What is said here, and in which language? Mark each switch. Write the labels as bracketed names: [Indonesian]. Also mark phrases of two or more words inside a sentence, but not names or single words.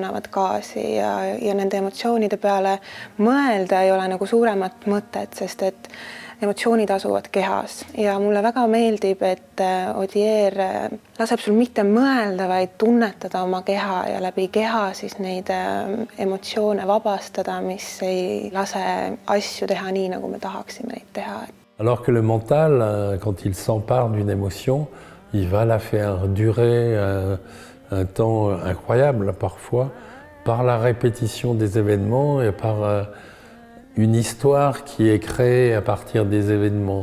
[Estonian] annavad gaasi ja nende emotsioonide peale mõelda ei ole nagu suuremat mõtet, sest et emotsioonid asuvad kehas ja mulle väga meeldib, et Odier laseb sul mitte mõelda, vaid tunnetada oma keha ja läbi keha siis neid emotsioone vabastada, mis ei lase asju teha nii, nagu me tahaksime neid teha. [French] Alors que le mental, quand il s'empare d'une émotion, il va la faire durer un temps incroyable parfois par la répétition des événements et par une histoire qui est créée à partir des événements.